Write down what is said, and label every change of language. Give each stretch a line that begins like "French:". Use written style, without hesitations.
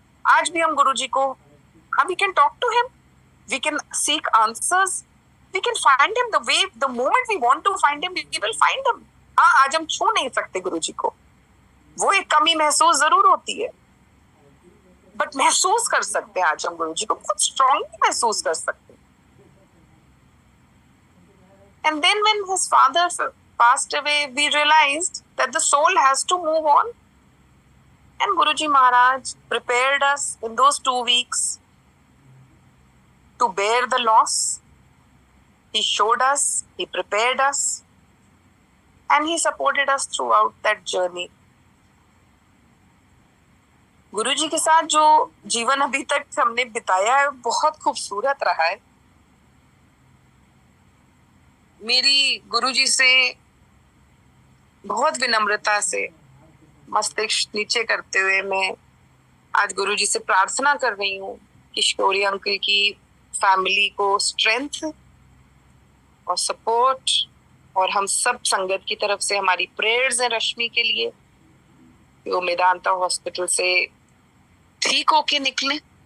Hindi: आज भी हम गुरुजी को, हम
English: We can talk to him, we can seek answers, we can find him the way, the moment we want to find him we will find him.
Hindi: हाँ, आज हम छू नहीं सकते गुरुजी को, वो एक कमी महसूस जरूर होती है, बट महसूस कर सकते हैं आज हम गुरुजी को, बहुत स्ट्रांगली महसूस कर सकते हैं।
English: And then when his father passed away, we realized that the soul has to move on. And Guruji Maharaj prepared us in those 2 weeks to bear the loss. He showed us, he prepared us, and he supported us throughout that journey.
Hindi: गुरुजी के साथ जो जीवन अभी तक हमने बिताया है बहुत खूबसूरत रहा है। मेरी गुरुजी से बहुत विनम्रता से मस्तिष्क नीचे करते हुए मैं आज गुरुजी से प्रार्थना कर रही हूँ कि शौर्य अंकल की फैमिली को स्ट्रेंथ और सपोर्ट, और हम सब संगत की तरफ से हमारी प्रेयर्स हैं रश्मि के लिए कि वो मेदांता हॉस्पिटल से ठीक होके निकले।